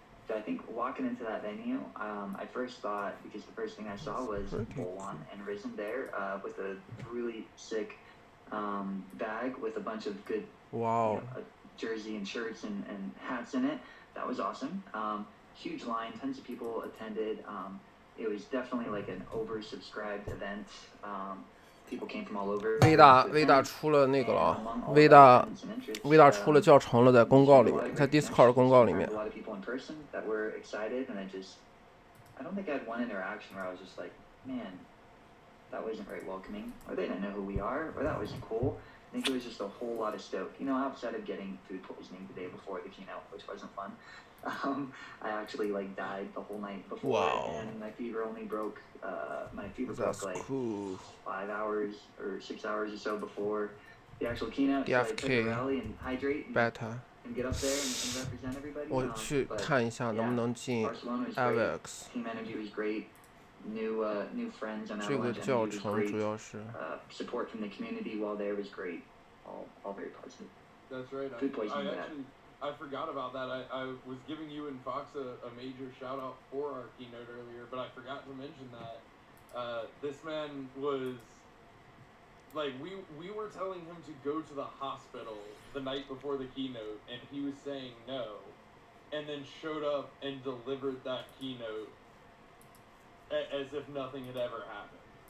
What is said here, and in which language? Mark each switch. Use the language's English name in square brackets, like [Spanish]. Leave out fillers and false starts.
[English] So I think walking into that venue, I first thought, because the first thing I saw was Bolon and Risen there with a really sick bag with a bunch of good jersey and shirts and hats in it. That was awesome. Huge line, tons of people attended. It was definitely like an oversubscribed event. People came from all over. [Chinese] 微大出了那个了，微大出了教程了，在公告里面，在 Discord 公告里面。 [English] A lot of people in person that were excited, and I don't think I had one interaction where I was just like, man, that wasn't very welcoming, or they didn't know who we are, or that wasn't cool. I think it was just a whole lot of stoke. You know, outside of getting food poisoning the day before the keynote, which wasn't fun. I actually like died the whole night before, and my fever only broke. My fever broke like 5 hours or 6 hours or so before the actual keynote. So I took a rally and hydrate and get up there and represent everybody. [Chinese] 我去看一下能不能进 avax. [English] Team energy was great. New friends on Avalanche. [Chinese] 这个教程主要是 [English] support from the community while there was great. All very positive. That's right. Food poisoning bad. I forgot about that. I was giving you and Fox a major shout out for our keynote earlier, but I forgot to mention that this man was like we were telling him to go to the hospital the night before the keynote, and he was saying no, and then showed up and delivered that keynote as if nothing had ever happened.